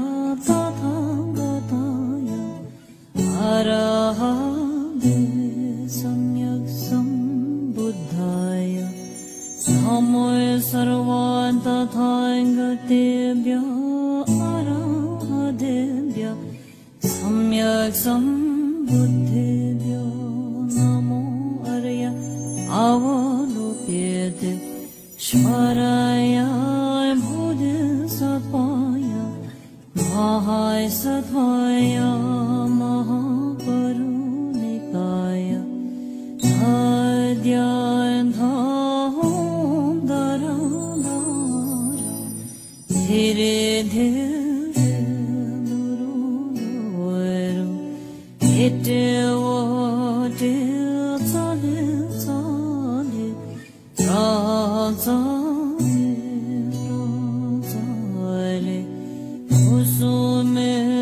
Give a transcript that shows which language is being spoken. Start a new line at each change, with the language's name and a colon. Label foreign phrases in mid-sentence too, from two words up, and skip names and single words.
Sanskrit: tathagataya arahate samyak sambuddhaya samoy sarvan tathagatebhya arahadebhya samyak sambuddhebhyo namo arya avalokete shvaraya bodhisattvaya mahaisatvaya mahaparunikaya adhyayandham daradara dhire dhire duru duru ite vote tsale tsale tsale kusume